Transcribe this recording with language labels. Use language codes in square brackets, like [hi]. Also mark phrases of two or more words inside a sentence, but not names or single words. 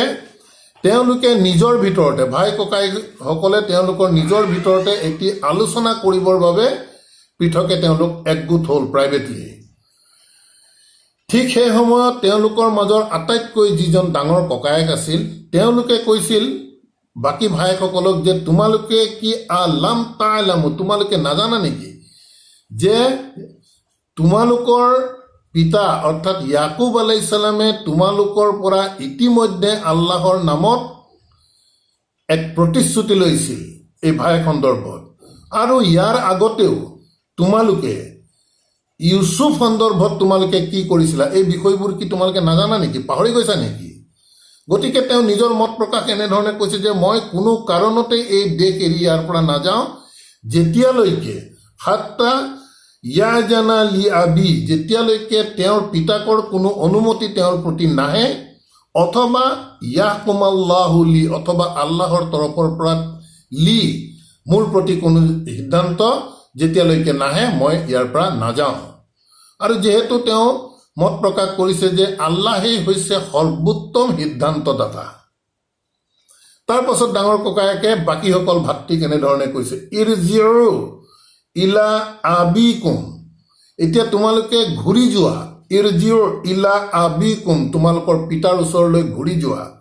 [as] তেওঁলোকে নিজৰ ভিতৰতে, ভাই ককাইসকলে তেওঁলোকৰ নিজৰ ভিতৰতে এটি আলোচনা কৰিবৰ বাবে পৃথকে তেওঁলোক একগোট হ'ল প্ৰাইভেটলি। ঠিক সেই সময়ত তেওঁলোকৰ মাজৰ আটাইতকৈ যিজন ডাঙৰ ককায়েক আছিল, তেওঁলোকে কৈছিল বাকী ভাইসকলক যে তোমালোকে কি [ar] ألم تعلموا, [as] তোমালোকে নাজানা নেকি যে তোমালোকৰ পিতা অৰ্থাৎ ইয়াকুব আলাইহিছ সালামে তোমালোকৰ পৰা ইতিমধ্যে আল্লাহৰ নামত এক প্ৰতিশ্ৰুতি লৈছিল এই ভায়েক সন্দৰ্ভত, আৰু ইয়াৰ আগতেও তোমালোকে ইউছুফ সন্দৰ্ভত তোমালোকে কি কৰিছিলা, এই বিষয়বোৰ কি তোমালোকে নাজানা নেকি, পাহৰি গৈছা নেকি? গতিকে তেওঁ নিজৰ মত প্ৰকাশ এনেধৰণে কৈছে যে মই কোনো কাৰণতে এই দেশ এৰি ইয়াৰ পৰা নাযাওঁ, যেতিয়ালৈকে [ar] حتى يأذن لي أبي, [as] যেতিয়ালৈকে তেওঁৰ পিতাকৰ কোনো অনুমতি তেওঁৰ প্ৰতি নাহে, অথবা [ar] يحكم الله لي, [as] অথবা আল্লাহৰ তৰফৰ পৰা লি, মোৰ প্ৰতি কোনো সিদ্ধান্ত যেতিয়ালৈকে নাহে মই ইয়াৰ পৰা নাযাওঁ। আৰু যিহেতু তেওঁ মত প্ৰকাশ কৰিছে যে আল্লাহেই হৈছে সৰ্বোত্তম সিদ্ধান্তদাতা, তাৰ পাছত ডাঙৰ ককায়েকে বাকীসকল ভাতৃক এনেধৰণে কৈছে [ar] ارجعوا إلى أبيكم, [as] এতিয়া তোমালোকে ঘূৰি যোৱা, [ar] ارجعوا إلى أبيكم, [as] তোমালোকৰ পিতাৰ ওচৰলৈ ঘূৰি যোৱা।